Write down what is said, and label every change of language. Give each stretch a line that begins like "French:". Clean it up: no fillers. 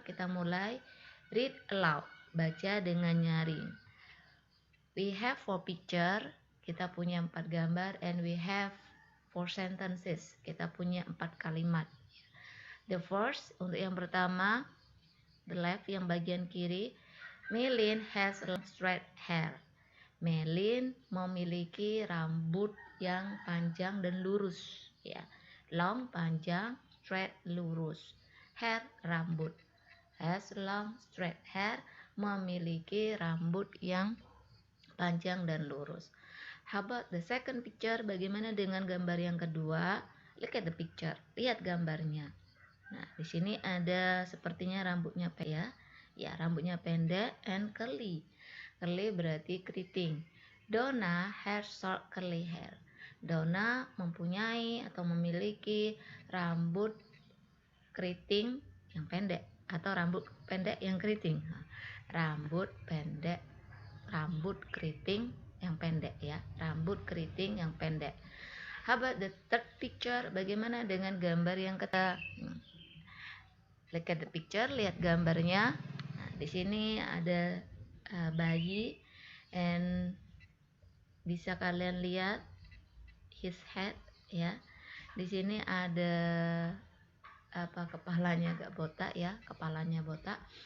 Indonesian: Kita mulai.
English: Read aloud,
Indonesian: baca dengan nyaring.
English: We have 4 picture,
Indonesian: kita punya 4 gambar,
English: and we have 4 sentences,
Indonesian: kita punya 4 kalimat.
English: The first,
Indonesian: untuk yang pertama,
English: the left,
Indonesian: yang bagian kiri.
English: Melin has long straight hair.
Indonesian: Melin memiliki rambut yang panjang dan lurus ya. Long panjang, straight lurus. Hair rambut.
English: Has long straight hair,
Indonesian: memiliki rambut yang panjang dan lurus.
English: How about the second picture?
Indonesian: Bagaimana dengan gambar yang kedua?
English: Look at the picture.
Indonesian: Lihat gambarnya. Nah, di sini ada sepertinya rambutnya pendek ya. Ya, rambutnya pendek
English: and curly.
Indonesian: Curly berarti keriting.
English: Donna has short curly hair.
Indonesian: Donna mempunyai atau memiliki rambut keriting yang pendek atau rambut pendek yang keriting. Rambut pendek, rambut keriting yang pendek ya. Rambut keriting yang pendek.
English: How about the third picture?
Indonesian: Bagaimana dengan gambar yang ketiga?
English: Look at the picture,
Indonesian: lihat gambarnya. Nah, di sini ada bayi, and bisa kalian lihat
English: his head
Indonesian: ya. Di sini ada kepalanya agak botak ya, kepalanya botak.